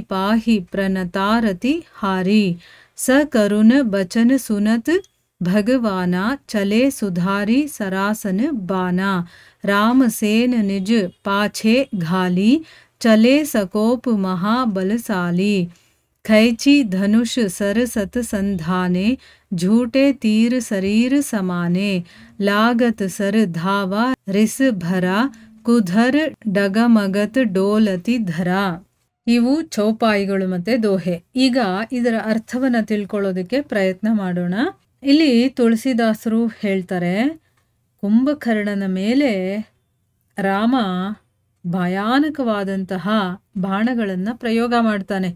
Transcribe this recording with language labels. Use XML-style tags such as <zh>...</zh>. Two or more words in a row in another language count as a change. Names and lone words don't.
<awa>पाहि प्रणतारति हारी सकरुण बचन सुनत भगवाना चले सुधारी सरासन बाना राम सेन निज पाछे घाली चले सकोप महाबलशाली खैची धनुष सरसत संधाने झूठे तीर शरीर समाने लागत सर धावा रिस भरा कुधर डगमगत डोलति धरा.</awa> <kn>ಇವು ಚೌಪಾಯಿಗಳು ಮತ್ತೆ ದೋಹೆ. ಈಗ ಇದರ ಅರ್ಥವನ್ನ ತಿಳ್ಕೊಳ್ಳೋದಕ್ಕೆ ಪ್ರಯತ್ನ ಮಾಡೋಣ. ಇಲ್ಲಿ ತುಳಸಿದಾಸರು ಹೇಳ್ತಾರೆ, ಕುಂಭಕರ್ಣನ ಮೇಲೆ ರಾಮ ಭಯಾನಕವಾದಂತಹ ಬಾಣಗಳನ್ನು ಪ್ರಯೋಗ ಮಾಡ್ತಾನೆ.</kn>